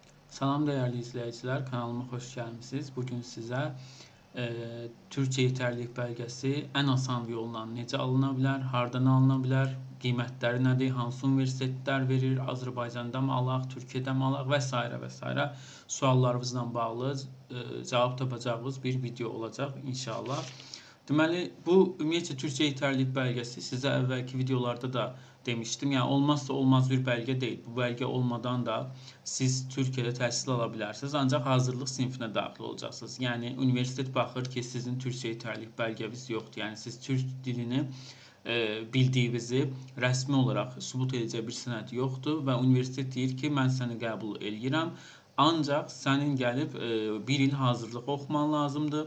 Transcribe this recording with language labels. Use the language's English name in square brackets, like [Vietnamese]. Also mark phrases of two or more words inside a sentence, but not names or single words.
[Turkish] Salam değerli izleyiciler, kanalıma hoş gelmişsiniz. Bugün size Türkçe yeterlilik belgesi [Azerbaijani] en asan yolla necə alına bilər, hardan alına bilər, qiymətləri nədir, hansı universitetlər verir, Azərbaycanda mı alaq, Türkiyədə mi alaq və s. və s. suallarınızla bağlı cavab tapacağınız bir video olacaq inşallah. Deməli, bu ümumiyyətlə [Turkish] Türkçe yeterlilik belgesi [Azerbaijani] sizə əvvəlki videolarda da demiştim. [Turkish] Yani olmazsa olmaz bir belge değil. [Azerbaijani] Bu belge olmadan da siz Türkiye'de təhsil ala bilərsiniz. Ancaq hazırlıq sinfinə daxil olacaqsınız. Yəni universitet baxır ki, sizin [Turkish] Türkçe yeterlilik belgeniz [Azerbaijani] yoxdur. Yəni siz Türk dilini bildiyinizi rəsmi olaraq sübut edəcək bir sənəd yoxdur və universitet deyir ki, mən səni qəbul eləyirəm. Ancaq sənin gəlib bir il hazırlıq oxuman lazımdır.